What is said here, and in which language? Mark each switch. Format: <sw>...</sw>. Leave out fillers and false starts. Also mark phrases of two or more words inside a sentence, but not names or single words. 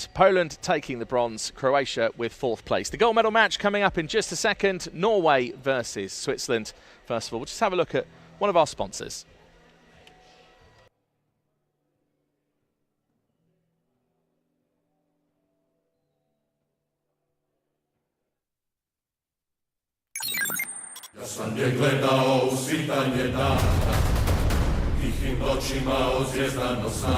<en>Poland taking the bronze, Croatia with fourth place. The gold medal match coming up in just a second, Norway versus Switzerland. First of all, we'll just have a look at one of our sponsors.</en> <hr>Ja sam je gledao u svitanje dana, tihim noćima od zvjezdano sna.</hr>